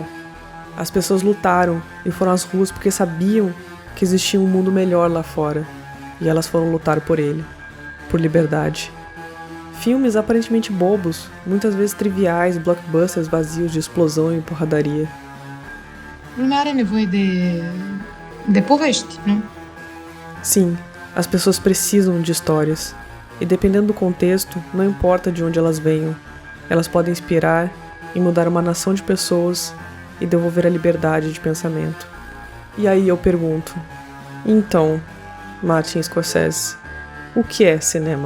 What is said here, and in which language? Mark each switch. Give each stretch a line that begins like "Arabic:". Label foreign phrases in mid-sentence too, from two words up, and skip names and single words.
Portuguese: As pessoas lutaram e foram às ruas porque sabiam que existia um mundo melhor lá fora, e elas foram lutar por ele, por liberdade. Filmes aparentemente bobos, muitas vezes triviais, blockbusters vazios de explosão e porradaria.
Romanian: Lumea are nevoie de povești, nu?
Portuguese: Sim, as pessoas precisam de histórias, e dependendo do contexto, não importa de onde elas venham, elas podem inspirar e mudar uma nação de pessoas e devolver a liberdade de pensamento. E aí eu pergunto, então, Martin Scorsese, o que é cinema?